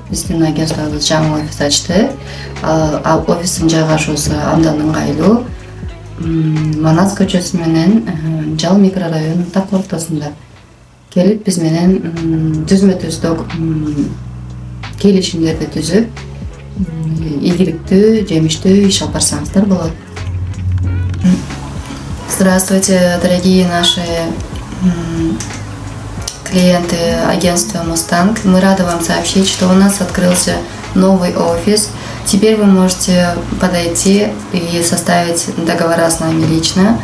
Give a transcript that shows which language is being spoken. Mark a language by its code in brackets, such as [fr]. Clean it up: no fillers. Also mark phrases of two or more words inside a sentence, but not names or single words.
[ky] Биздин агентствобуз жаңы офис ачты. Ал офистин жайгашуусу абдан ыңгайлуу. Манас көчөсү менен Жал микрорайонунун так ортосунда. Келип биз менен түзмө-түз келишимдерди түзүп, ийгиликтүү, жемиштүү иш алып барсаңыздар болот. [ru] Здравствуйте, дорогие наши клиенты агентства Mustang. Мы рады вам сообщить, что у нас открылся новый офис. Теперь вы можете подойти и составить договора с нами лично.